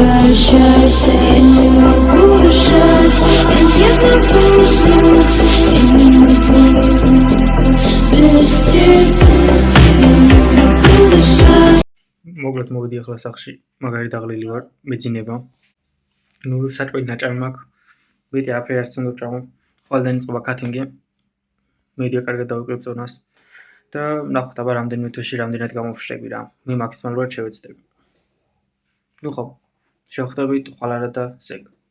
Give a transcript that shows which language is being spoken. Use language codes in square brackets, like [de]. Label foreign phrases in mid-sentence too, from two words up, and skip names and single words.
[ru] возвращайся, я не могу дышать, я не могу уснуть, я не могу без тебя, я не могу дышать. [ka] მოკლედ მოვიდი ახლა სახლში, მაგარი დაღლილი ვარ, მეძინება. ნუ საჭმელი ნაჭამი მაქვს. მეტი არაფერი არ უნდა ვჭამო. ყველგან იწყება კათინგი. მედია კარგად დავიკრებ ზონას. და ნახოთ აბა რამდენიმე თვეში რამდენად გამოვშრები რა. მე მაქსიმალურად შევეცდები. ნუ ხო, შევხვდებით ყველა და ზეგ.